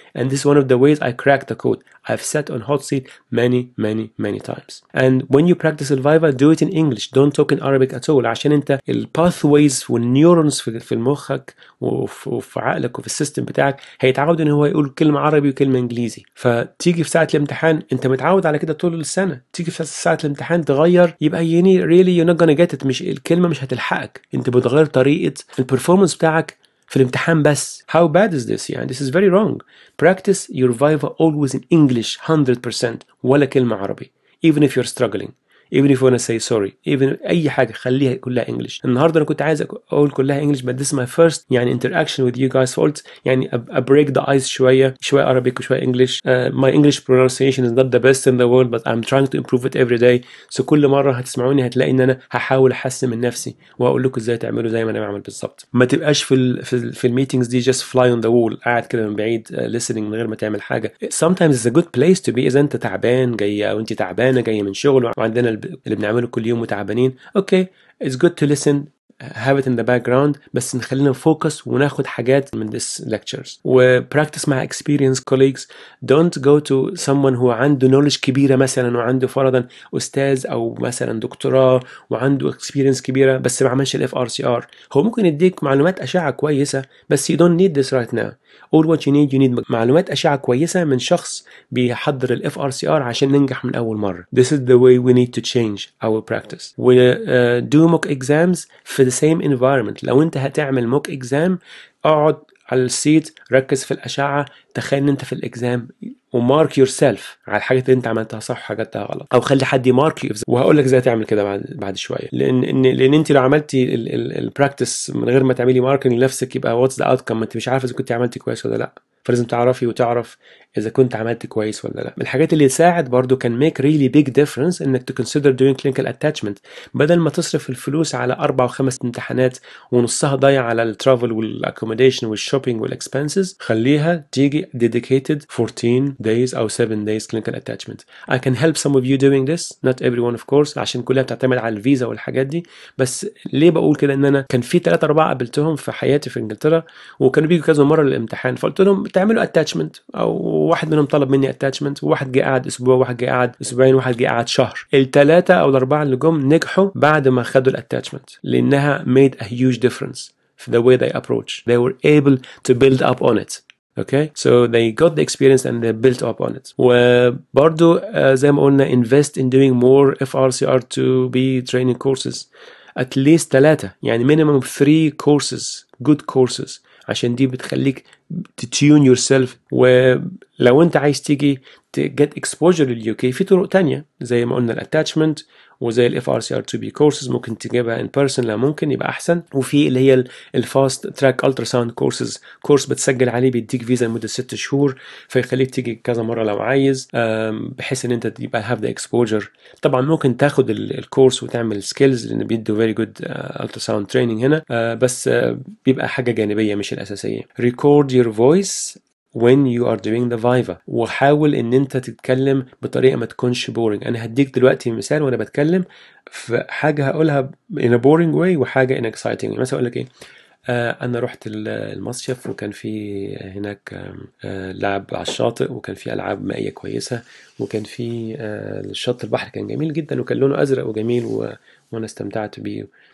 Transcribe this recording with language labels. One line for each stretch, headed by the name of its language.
English: And this is one of the ways I cracked the code. I've sat on hot seat many times. And when you practice الفايفا do it in English. Don't talk in Arabic at all
Arabic: عشان انت الباثويز والنيورونز في مخك وفي عقلك وفي السيستم بتاعك هيتعود ان هو يقول كلمه عربي وكلمه انجليزي. فتيجي في ساعه الامتحان انت متعود على كده طول السنه، تيجي في ساعه الامتحان تغير يبقى
English: really you're not gonna get it.
Arabic: مش الكلمه مش هتلحقك. انت بتغير طريقه البرفورمانس بتاعك في الامتحان بس.
English: How bad is this? يعني this is very wrong. Practice your Viva always in English 100%
Arabic: ولا كلمة عربي.
English: Even if you're struggling. Even if you want to say sorry.
Arabic: Even أي حاجة خليها كلها English. النهاردة أنا كنت عايز أقول كلها English
English: but this is my first
Arabic: يعني interaction with you guys فقلت يعني
English: break the ice
Arabic: شوية Arabic وشوية English.
English: My English pronunciation is not the best in the world but I'm trying to improve it every day.
Arabic: So كل مرة هتسمعوني هتلاقي إن أنا هحاول أحسن من نفسي وأقول لكم إزاي تعملوا زي ما أنا بعمل بالظبط. ما تبقاش في الميتينجز دي
English: just fly on the wall
Arabic: قاعد كده من بعيد listening من غير ما تعمل حاجة.
English: Sometimes it's a good place to be.
Arabic: إذا أنت تعبان جاي أو أنت تعبانة جاية من شغل وعندنا اللي بنعمله كل يوم متعبانين.
English: Okay, it's good to listen. have it in the background
Arabic: بس نخلينا نفوكس وناخد حاجات من
English: this lectures وpractice مع experienced colleagues. Don't go to someone who
Arabic: عنده knowledge كبيرة مثلا وعنده فرضا أستاذ أو مثلا دكتوراه وعنده experience كبيرة بس ما عملش ال FRCR. هو ممكن يديك معلومات أشعة كويسة بس
English: you don't need this right now. all what you need
Arabic: معلومات أشعة كويسة من شخص بيحضر ال FRCR عشان ننجح من أول مرة.
English: This is the way we need to change our practice. do mock exams في the same environment.
Arabic: لو أنت هتعمل mock exam اقعد على السيت ركز في الأشعة، تخيل ان انت في الاكزام ومارك يور سيلف على الحاجات اللي انت عملتها صح وحاجات عملتها غلط، او خلي حد يمارك يو. وهقول لك ازاي تعمل كده بعد شويه، لان انت لو عملتي البراكتس من غير ما تعملي ماركينج لنفسك يبقى واتس ذا اوتكم، انت مش عارفه اذا كنت عملتي كويس ولا لا. فلازم تعرفي وتعرف اذا كنت عملت كويس ولا لا. من الحاجات اللي تساعد برضو كان
English: make really big difference
Arabic: انك
English: to consider doing clinical attachment.
Arabic: بدل ما تصرف الفلوس على 4 و5 امتحانات ونصها ضايع على الترافل والاكوموديشن والشوبينج والاكسبنسز، خليها تيجي
English: dedicated 14 days او 7 days clinical attachment. I can help some of you doing this, not everyone of course،
Arabic: عشان كلها بتعتمد على الفيزا والحاجات دي. بس ليه بقول كده؟ ان انا كان في 3 4 قابلتهم في حياتي في انجلترا وكانوا بيجوا كذا مره للامتحان، فقلت لهم تعملوا اتاتشمنت، او واحد منهم طلب مني اتاتشمنت، وواحد جه قعد اسبوع، واحد جه قعد اسبوعين، واحد جه قعد شهر. ال3 أو ال4 اللي جم نجحوا بعد ما خدوا الاتاتشمنت، لانها
English: made a huge difference
Arabic: في
English: the way they approach. They were able to build up on it. Okay, so they got the experience and they built up on it.
Arabic: وبرضو زي ما قلنا
English: invest in doing more FRCR2b training courses, at least 3، يعني minimum 3 courses, good courses،
Arabic: عشان دي بتخليك تتيون
English: yourself.
Arabic: ولو انت عايز تيجي get exposure لليو كي في طرق تانية زي ما قلنا الاتاتشمنت، وزي ال FRCR2b courses ممكن تجيبها in person لو ممكن يبقى احسن، وفي اللي هي الفاست تراك التراساوند كورسز، كورس بتسجل عليه بيديك فيزا لمده 6 شهور فيخليك تيجي كذا مره لو عايز، بحيث ان انت تبقى have the exposure. طبعا ممكن تاخد الكورس وتعمل سكيلز لان بيدوا
English: very good ultrasound training
Arabic: هنا، بس بيبقى حاجه جانبيه مش الاساسيه.
English: record your voice when you are doing the Viva،
Arabic: وحاول ان انت تتكلم بطريقه ما تكونش
English: boring.
Arabic: انا هديك دلوقتي مثال وانا بتكلم في حاجه هقولها
English: in a boring way
Arabic: وحاجه
English: in exciting way.
Arabic: مثلا اقول لك ايه، انا رحت المصيف وكان في هناك لعب على الشاطئ، وكان في العاب مائيه كويسه، وكان في الشط البحر كان جميل جدا وكان لونه ازرق وجميل وانا استمتعت بيه.